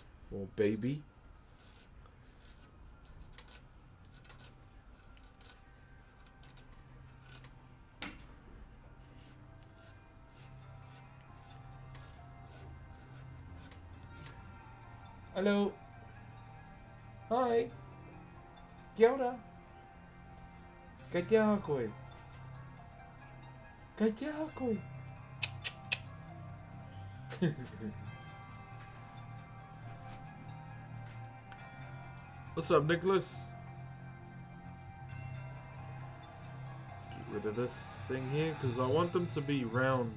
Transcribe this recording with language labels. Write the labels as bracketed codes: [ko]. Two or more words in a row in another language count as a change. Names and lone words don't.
[en] or baby. Hello. [mi] Hi. Kia ora. Kai te aha koe. Kai te aha koe. [en] What's up, Nicholas? Let's get rid of this thing here because I want them to be round.